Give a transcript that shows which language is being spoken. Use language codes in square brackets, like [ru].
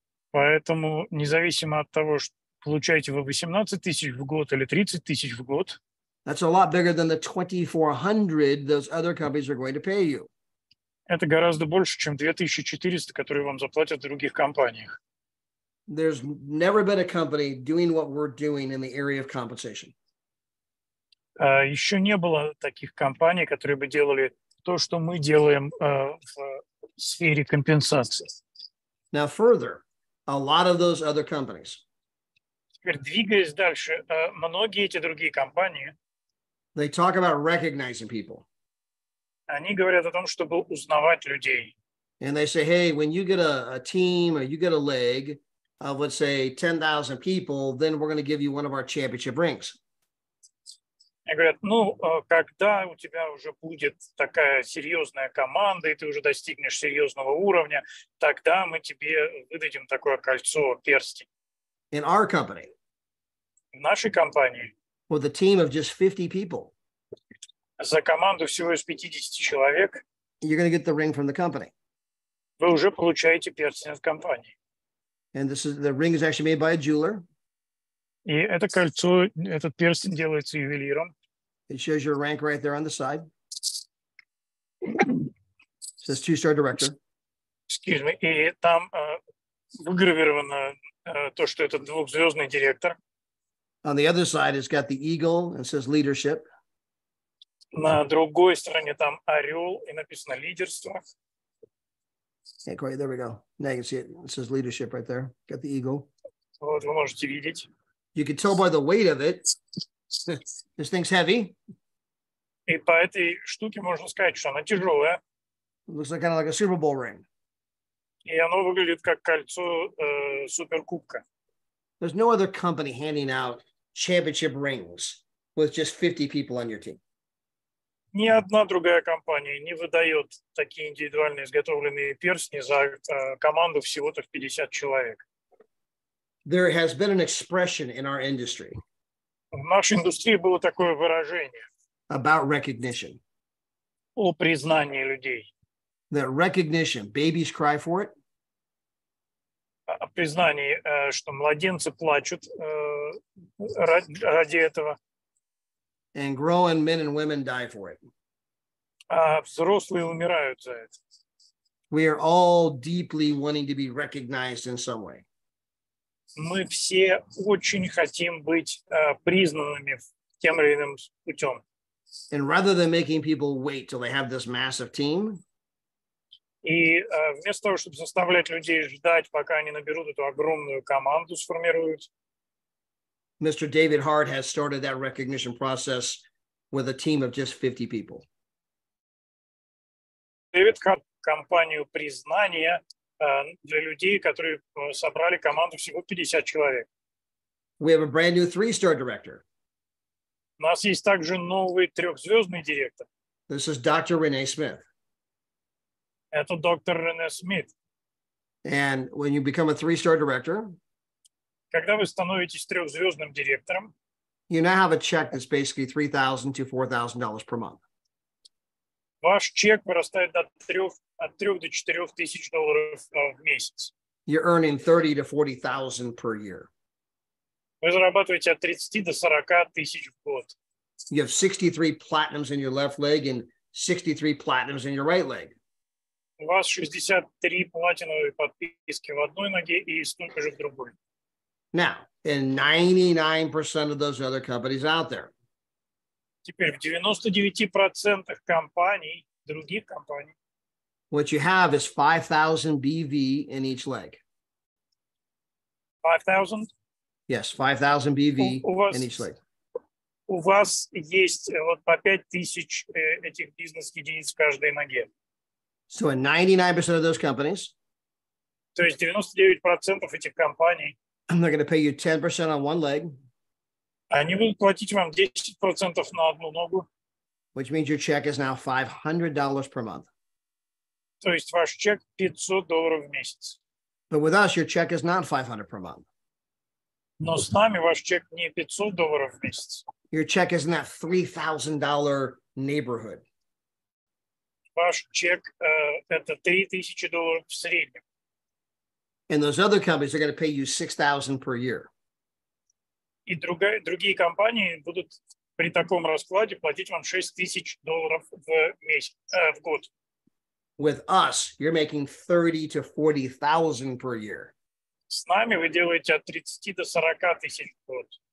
[ru] поэтому независимо от того, что получаете вы 18 тысяч в год или 30 тысяч в год, [en] that's a lot bigger than the $2,400 those other companies are going to pay you. [ru] Это гораздо больше, чем 2400, которые вам заплатят в других компаниях. [en] There's never been a company doing what we're doing in the area of compensation. [ru] Еще не было таких компаний, которые бы делали то, что мы делаем в сфере компенсации. [en] Now further, a lot of those other companies, [ru] теперь, двигаясь дальше, многие эти другие компании, [en] they talk about recognizing people. [ru] Они говорят о том, чтобы узнавать людей. [en] And they say, hey, when you get a team or you get a leg of, let's say, 10,000 people, then we're going to give you one of our championship rings. [ru] Они говорят, ну, когда у тебя уже будет такая серьезная команда, и ты уже достигнешь серьезного уровня, тогда мы тебе выдадим такое кольцо, перстень. [en] In our company, [ru] в нашей компании, [en] with a team of just 50 people, [ru] за команду всего из 50 человек, [en] you're going to get the ring from the company. [ru] вы уже получаете перстень от компании. [en] And the ring is actually made by a jeweler. [ru] И это кольцо, этот перстень делается ювелиром. [en] It shows your rank right there on the side. It says 2-star director. Excuse me. [ru] И там выгравировано то, что это двухзвездный директор. [en] On the other side, it's got the eagle and says leadership. [ru] На другой стороне там орел и написано лидерство. [en] Yeah, great. There we go. Now you can see it. It says leadership right there. Got the eagle. [ru] Вот вы можете видеть. [en] You can tell by the weight of it. This thing's heavy. [ru] И по этой штуке можно сказать, что она тяжелая. [en] It looks like kind of like a Super Bowl ring. [ru] И оно выглядит как кольцо суперкубка. [en] There's no other company handing out championship rings with just 50 people on your team. [ru] Ни одна другая компания не выдает такие индивидуально изготовленные перстни за команду всего-то в 50 человек. [en] There has been an expression in our industry [ru] В нашей индустрии было такое выражение [en] about recognition. [ru] о признании людей. [en] That recognition, babies cry for it. [ru] О признании, что младенцы плачут ради этого, [en] And growing men and women die for it. [ru] а взрослые умирают за это. [en] We are all deeply wanting to be recognized in some way. [ru] Мы все очень хотим быть признанными тем или иным путем. [en] And rather than making people wait till they have this massive team, [ru] И вместо того, чтобы заставлять людей ждать, пока они наберут эту огромную команду, сформируют, [en] Mr. David Hart has started that recognition process with a team of just 50 people. [ru] Дэвид Харт компанию признания для людей, которые собрали команду всего 50 человек. [en] We have a brand new 3-star director. [ru] У нас есть также новый 3-звездный директор. [en] This is Dr. Renee Smith. [ru] Это доктор Рене Смит. [en] And when you become a 3-star director, [ru] Когда вы становитесь 3-звездным директором, [en] you now have a check that's basically $3,000 to $4,000 per month. [ru] ваш чек вырастает от 3 до 4 тысяч долларов в месяц. [en] You're earning 30 to 40,000 per year. [ru] Вы зарабатываете от 30 до 40 тысяч в год. [en] You have 63 platinums in your left leg and 63 platinums in your right leg. [ru] У вас 63 платиновые подписки в одной ноге и столько же в другой. [en] Now, in 99% of those other companies out there, [ru] Теперь в 99% компаний, других компаний, [en] what you have is 5,000 BV in each leg. [ru] 5000, [en] Yes, 5,000 BV [ru] у вас, [en] in each leg. [ru] у вас есть вот по 5000 этих бизнес-единиц в каждой ноге. [en] So in 99% of those companies, [ru] То есть 99% этих компаний, [en] they're going to pay you 10% on one leg, [ru] они будут платить вам 10% на одну ногу. [en] which means your check is now $500 per month. [ru] То есть ваш чек $500 в месяц. [en] But with us, your check is not $500 per month. [ru] Но с нами ваш чек не $500 в месяц. [en] Your check is in that $3,000 neighborhood. [ru] Ваш чек это $3000 в среднем. [en] And those other companies are going to pay you $6,000 per year. [ru] И другие компании будут при таком раскладе платить вам $6000 в месяц, в год. [en] With us, you're making 30 to 40,000 per year. [ru] С нами вы делаете от 30 до 40 тысяч в год.